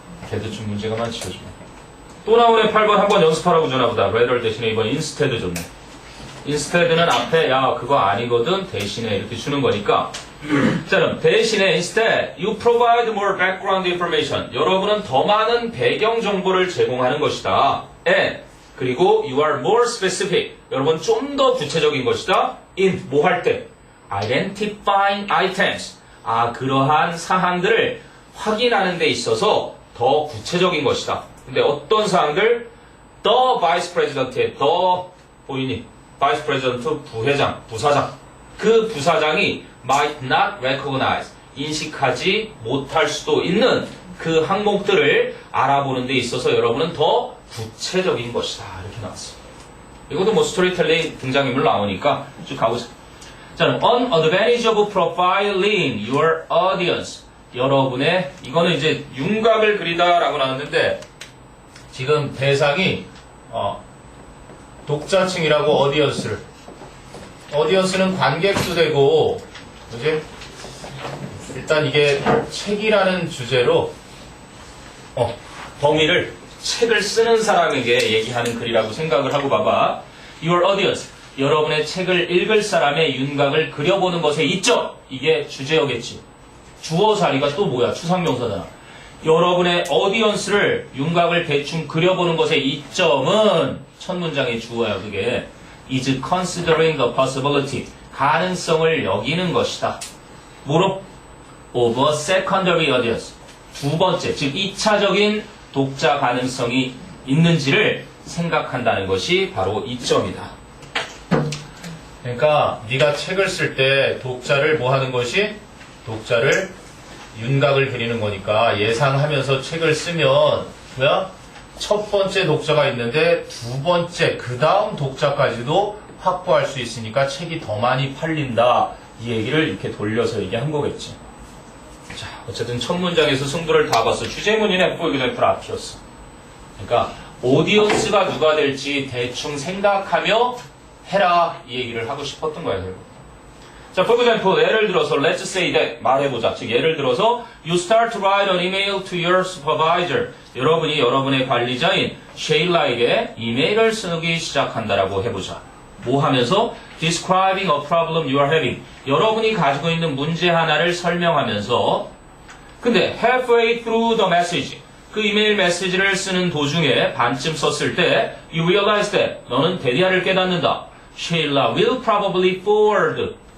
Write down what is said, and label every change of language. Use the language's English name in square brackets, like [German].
[Korean] 걔도 좀 문제가 많지 요즘. 또 나오네. 8번 한번 연습하라고 전화보다 rather 대신에 이번 instead 줬네. instead는 앞에 그거 아니거든 대신에 이렇게 주는 거니까. 자, 그럼 대신에 [English] instead you provide more background information. [Korean] 여러분은 더 많은 배경 정보를 제공하는 것이다. and [English] 그리고 you are more specific. [Korean] 여러분 좀 더 구체적인 것이다. [English] in [Korean] 뭐 할 때? [English] identifying items. [Korean] 그러한 사항들을 확인하는 데 있어서 더 구체적인 것이다. 근데 어떤 사항들? [English] The vice president의 the 보이니? [Korean] vice president 부회장, 부사장. 그 부사장이 [English] might not recognize. [Korean] 인식하지 못할 수도 있는 그 항목들을 알아보는 데 있어서 여러분은 더 구체적인 것이다. 이렇게 나왔어요. 이것도 뭐 스토리텔링 등장인물 나오니까 쭉 가보자. [English] 자, an advantage of profiling your audience. [Korean] 여러분의, 이거는 이제 윤곽을 그리다 라고 나왔는데, 지금 대상이, 독자층이라고 어디언스를. 어디언스는 관객도 되고, 그지? 일단 이게 책이라는 주제로, 범위를 책을 쓰는 사람에게 얘기하는 글이라고 생각을 하고 봐봐. [English] Your audience. [Korean] 여러분의 책을 읽을 사람의 윤곽을 그려보는 것에 이점. 이게 주제어겠지. 주어 자리가 또 뭐야? 추상명사잖아. 여러분의 audience를 윤곽을 대충 그려보는 것의 이점은 첫 문장의 주어야. [English] 그게 is considering the possibility. [Korean] 가능성을 여기는 것이다. 뭐로? [English] of a secondary audience. [Korean] 두 번째, 즉 2차적인 독자 가능성이 있는지를 생각한다는 것이 바로 이점이다. 그러니까 네가 책을 쓸 때 독자를 뭐 하는 것이? 독자를 윤곽을 그리는 거니까 예상하면서 책을 쓰면 뭐야? 첫 번째 독자가 있는데 두 번째, 그 다음 독자까지도 확보할 수 있으니까 책이 더 많이 팔린다. 이 얘기를 이렇게 돌려서 얘기한 거겠지. 자, 어쨌든 첫 문장에서 승부를 다 봤어. 주제문이네, for example, 앞이었어. 그러니까 오디언스가 누가 될지 대충 생각하며 해라. 이 얘기를 하고 싶었던 거야, 결국. [English] 자, for example, [Korean] 예를 들어서 [English] let's say that [Korean] 말해보자. 즉 예를 들어서 [English] you start to write an email to your supervisor. [Korean] 여러분이 여러분의 관리자인 셰일라에게 이메일을 쓰기 시작한다라고 해보자. 뭐 하면서? [English] describing a problem you are having. [Korean] 여러분이 가지고 있는 문제 하나를 설명하면서 근데 [English] halfway through the message. [Korean] 그 이메일 메시지를 쓰는 도중에 반쯤 썼을 때 [English] you realize that [Korean] 너는 대리아를 깨닫는다. [English] Sheila will probably forward.